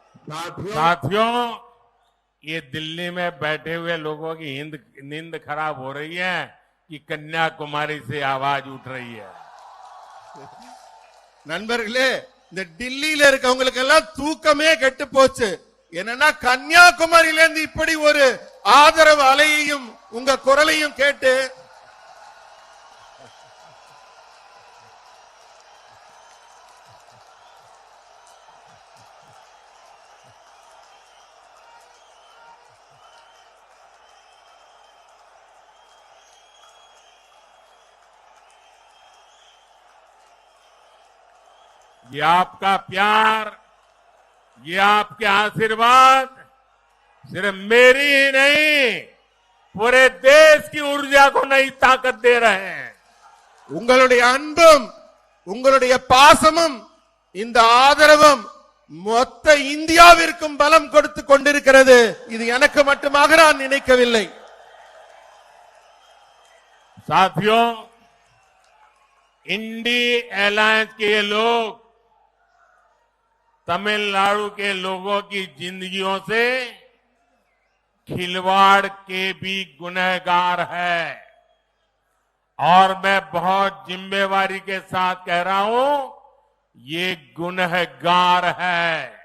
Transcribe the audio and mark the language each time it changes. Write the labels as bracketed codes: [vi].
[hi] साथियों, ये दिल्ली में बैठे हुए लोगों की नींद खराब हो रही है कि कन्याकुमारी से आवाज उठ रही है। [ta] நண்பர்களே, இந்த டில்லியில இருக்கவங்களுக்கு எல்லாம் தூக்கமே கெட்டு போச்சு. என்னன்னா கன்னியாகுமரியில இருந்து இப்படி ஒரு ஆதரவு அலையையும் உங்க குரலையும் கேட்டு [hi] ये आपका प्यार, ये आपके आशीर्वाद सिर्फ मेरी ही नहीं, पूरे देश की ऊर्जा को नई ताकत दे रहे हैं। [ta] உங்களுடைய அன்பும் உங்களுடைய பாசமும் இந்த ஆதரவும் மொத்த இந்தியாவிற்கும் பலம் கொடுத்து கொண்டிருக்கிறது. இது எனக்கு மட்டுமாக நான் நினைக்கவில்லை. [hi] साथियों, इंडी अलायंस के ये लोग तमिलनाडु के लोगों की जिंदगियों से खिलवाड़ के भी गुनहगार है और मैं बहुत जिम्मेवारी के साथ कह रहा हूं, ये गुनहगार है।